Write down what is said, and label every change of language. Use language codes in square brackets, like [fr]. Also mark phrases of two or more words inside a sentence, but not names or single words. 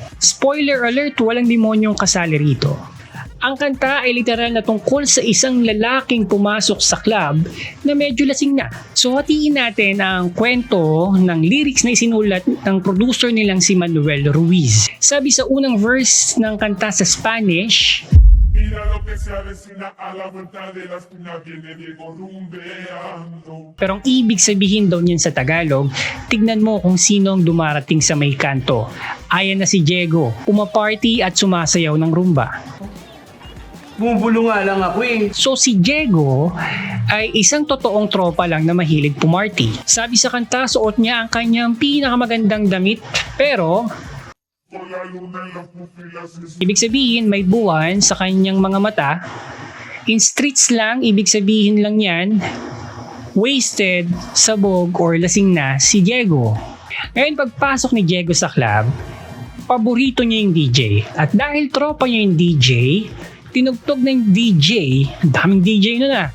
[en] Spoiler alert, [tl] walang demonyong kasali rito. Ang kanta ay literal na tungkol sa isang lalaking pumasok sa club na medyo lasing na. So hatiin natin ang kwento ng lyrics na isinulat ng producer nilang si Manuel Ruiz. Sabi sa unang verse ng kanta sa Spanish, [es] Mira lo que se avecina a la vuelta de la esquina, viene Diego rumbeando. [tl] pero ang ibig sabihin daw niyan sa Tagalog, tignan mo kung sinong dumarating sa may kanto. Ayan na si Diego, umaparty at sumasayaw ng rumba. Bumubulo nga lang ako eh. So si Diego ay isang totoong tropa lang na mahilig pumarty. Sabi sa kanta, suot niya ang kanyang pinakamagandang damit, pero [es] Con la luna en las pupilas es [tl] ibig sabihin may buwan sa kanyang mga mata. [en] In streets [tl] lang, ibig sabihin lang yan, wasted, sabog, or lasing na si Diego. Ngayon pagpasok ni Diego sa club, paborito niya yung DJ. At dahil tropa niya yung DJ, tinugtog ng DJ, daming DJ nun ah.